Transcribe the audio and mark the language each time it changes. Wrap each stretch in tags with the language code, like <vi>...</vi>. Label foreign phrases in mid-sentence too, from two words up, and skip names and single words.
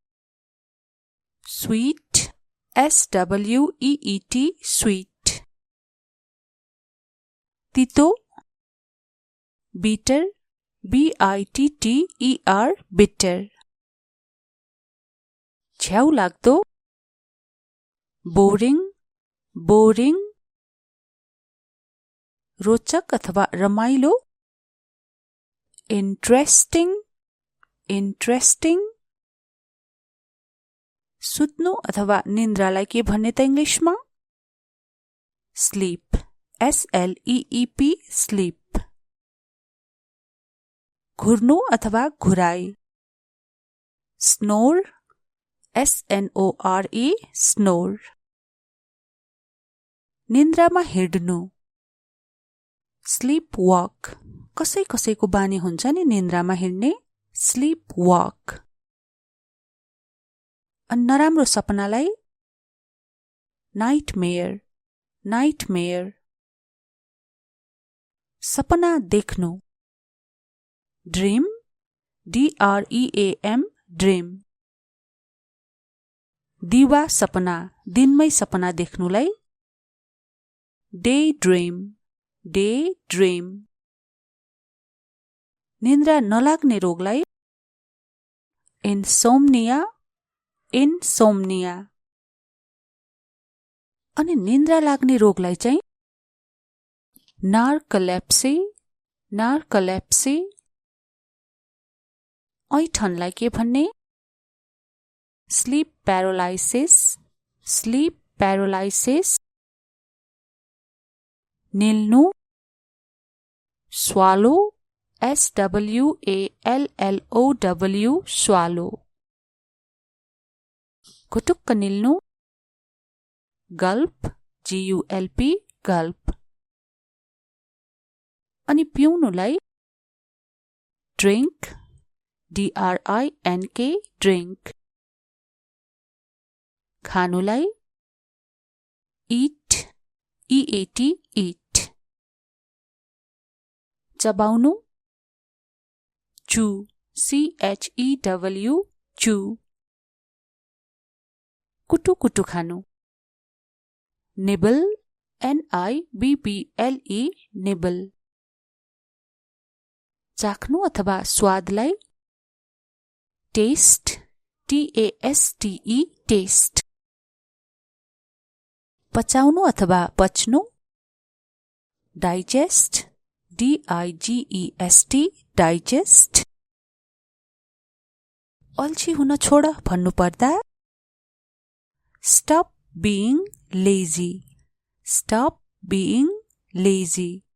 <en>sweet SWEET sweet तितो bitter BITTER bitter</en> <ne>झ्याउ लाग्दो</ne> <en>boring boring</en> <ne>रोचक अथवा रमाइलो</ne> <en>interesting interesting</en> <ne>सुत्नु अथवा निन्द्रालाई के भन्ने त इंग्लिशमा</ne> <en>sleep SLEEP sleep</en> <ne>घुर्नु अथवा घुराई</ne> <en>snore SNORE snore</en> <ne>निन्द्रामा हिड्नु</ne> <en>sleep walk</en> <ne>कसै कसैको बानी हुन्छ नि निन्द्रामा हिड्ने</ne> <en>sleep walk</en> <ne>नराम्रो सपनालाई</ne> <en>nightmare nightmare</en> <ne>सपना देख्नु</ne> <en>dream DREAM dream</en> <ne>दिवा सपना दिनमै सपना देख्नुलाई</ne> <en>day dream day dream</en> <ne>निन्द्रा नलाग्ने रोगलाई</ne> <en>insomnia insomnia</en> <ne>अनि निन्द्रा लाग्ने रोगलाई चाहिँ</ne> <en>narcolepsy narcolepsy</en> <ne>ऐठनलाई के भन्ने</ne> <en>sleep paralysis sleep paralysis निल्नु swallow SWALLOW swallow</en> <ne>घुटुक्क निल्नु</ne> <en>gulp GULP gulp</en> <ne>अनि पिउनुलाई</ne> <en>drink DRINK drink खानुलाई eat EAT eat चबाउनु chew CHEW chew</en> <ne>कुटु कुटु खानु</ne> <en>nibble NIBBLE nibble</en> <ne>चाख्नु अथवा स्वादलाई</ne> <en>taste TASTE taste</en> <ne>पचाउनु अथवा पच्नु</ne> <en>digest DIGEST digest</en> <ne>अल्छी हुन छोड भन्नुपर्दा</ne> <en>stop being lazy stop being lazy</en>